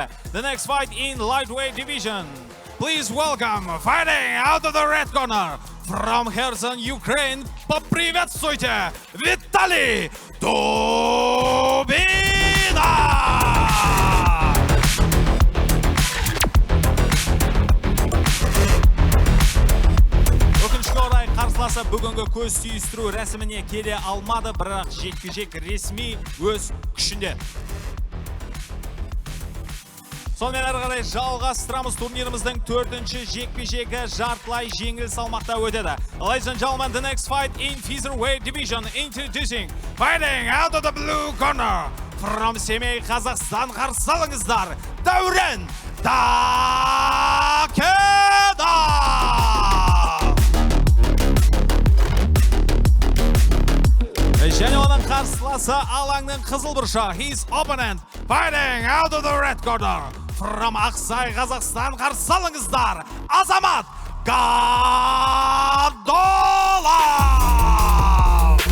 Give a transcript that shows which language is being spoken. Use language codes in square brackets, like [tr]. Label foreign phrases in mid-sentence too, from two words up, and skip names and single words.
[en] The next fight in lightweight division. Please welcome, fighting out of the red corner from Kherson, Ukraine. [ru] Поприветствуйте, Виталий Дубина! [kk] Қарсыласы бүгінгі көз түйістіру рәсіміне келе алмады, бірақ жекпе-жек ресми өз күшінде. Сонымен әрі қарай жалғастырамыз. Турниріміздің төртінші жекпе-жегі жартылай жеңіл салмақта өтеді. [en] Ladies and gentlemen, the next fight in featherweight division, introducing, fighting out of the blue corner from Семей, Қазақстан. [kk] Қарсы алыңыздар, Дәурен Дакеда! Және оның қарсыласы алаңның қызыл бұрышы. [en] His opponent fighting out of the red corner from Ақсай, Қазақстан. [kk] Қарсы алыңыздар, Азамат Гадола!